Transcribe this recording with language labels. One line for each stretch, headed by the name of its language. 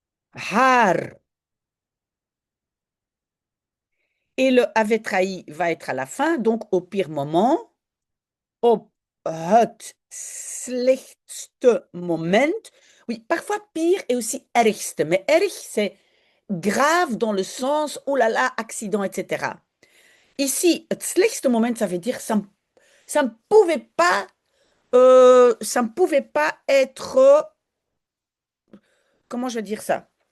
Dutch: Haar.
French: Et le avait trahi va être à la fin, donc au pire moment.
Dutch: Op het slechtste moment.
French: Oui, parfois pire et aussi ergste. Mais erg, c'est grave dans le sens, oh là là, accident, etc. Ici,
Dutch: het slechtste moment,
French: ça veut dire ça ne pouvait pas, ça ne pouvait pas être, comment je vais dire ça?